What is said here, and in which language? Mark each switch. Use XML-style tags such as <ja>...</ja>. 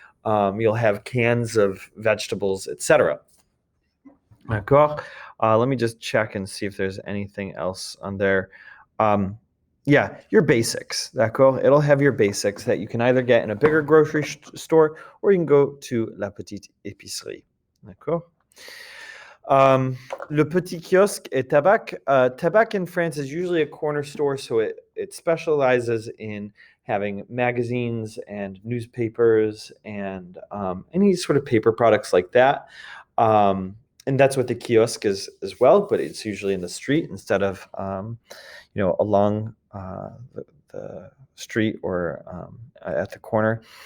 <en>You'll have cans of vegetables, etc.</en> <fr>D'accord.</fr> <en>Let me just check and see if there's anything else on there. Yeah, your basics.</en> <fr>D'accord.</fr> <en>It'll have your basics that you can either get in a bigger grocery store or you can go to</en> <fr>la petite épicerie. D'accord. Le petit kiosque et tabac.</fr> <en>Tabac in France is usually a corner store, so it specializes in having magazines and newspapers and any sort of paper products like that. And that's what the kiosk is as well, but it's usually in the street instead of along the street or at the corner.</en>